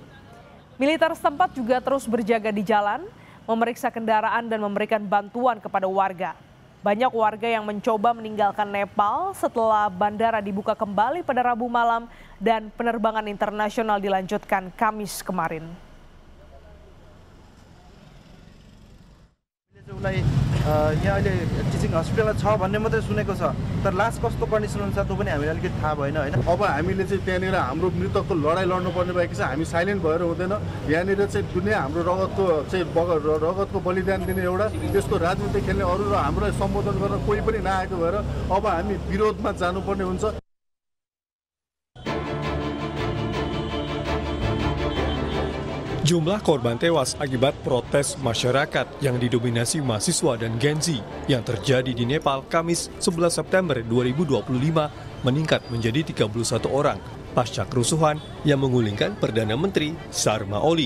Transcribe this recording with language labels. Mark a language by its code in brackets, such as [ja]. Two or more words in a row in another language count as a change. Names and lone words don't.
[id] Militer setempat juga terus berjaga di jalan, memeriksa kendaraan dan memberikan bantuan kepada warga. Banyak warga yang mencoba meninggalkan Nepal setelah bandara dibuka kembali pada Rabu malam dan penerbangan internasional dilanjutkan Kamis kemarin. [ne] यहाँ अहिले [en] teaching hospital [ne] छ भन्ने मात्रै सुनेको छ तर लास्ट कस्तो कन्डिसन हुन्छ त्यो पनि हामीलाई अलिकति थाहा भएन हैन। अब हामीले चाहिँ त्यहाँनिर हाम्रो मृतकको लडाई लड्नु पर्ने भएको छ, हामी साइलेन्ट भएर हुँदैन। यहाँनिर चाहिँ दुनिया हाम्रो रगतको बलिदान दिने एउटा त्यसको राजनीति खेल्ने अरू र हामीलाई सम्बोधन गर्न कोही पनि नआएको भएर अब हामी विरोधमा जानुपर्ने हुन्छ। [id] Jumlah korban tewas akibat protes masyarakat yang didominasi mahasiswa dan Gen Z yang terjadi di Nepal Kamis 11 September 2025 meningkat menjadi 31 orang pasca kerusuhan yang menggulingkan Perdana Menteri Sharma Oli.